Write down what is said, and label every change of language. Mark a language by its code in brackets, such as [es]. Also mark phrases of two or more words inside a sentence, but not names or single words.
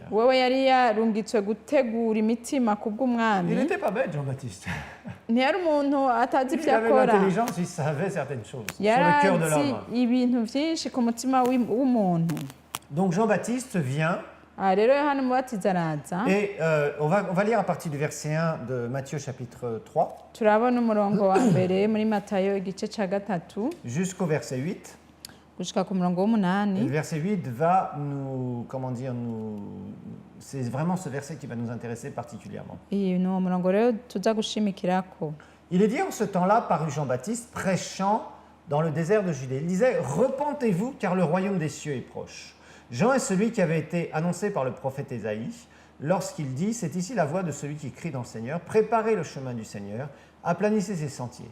[rn] wewe yari yarungitswe gutegura imitima ku [fr] Il [rn] bw'umwami [fr] n'était pas bête, Jean-Baptiste. [rn] ntiyari umuntu atazi [fr] Il [rn] ibyo [fr] avait [rn] akora [fr] l'intelligence, il savait certaines choses sur [rn] yari [fr] le cœur de [rn] azi [fr] l'homme. [rn] ibintu byinshi ku mutima w'umuntu [fr] Donc Jean-Baptiste vient, [rn] aha rero yohana umubatizi araza [fr] et on va lire à partir du verset 1 de Matthieu chapitre 3 [rn] turabona umurongo wa mbere muri matayo igice cya gatatu [fr] jusqu'au verset 8. [rn] gushika ku murongo [fr] Et le [rn] w'umunani [fr] verset 8 va nous, comment dire, c'est vraiment ce verset qui va nous intéresser particulièrement. [rn] iyi ni uwo murongo rero tuza gushimikirako. [fr] Il est dit en ce temps-là, parut Jean-Baptiste prêchant dans le désert de Judée. Il disait, repentez-vous car le royaume des cieux est proche. Jean est celui qui avait été annoncé par le prophète Ésaïe lorsqu'il dit, c'est ici la voix de celui qui crie dans le Seigneur, préparez le chemin du Seigneur, aplanissez ses sentiers.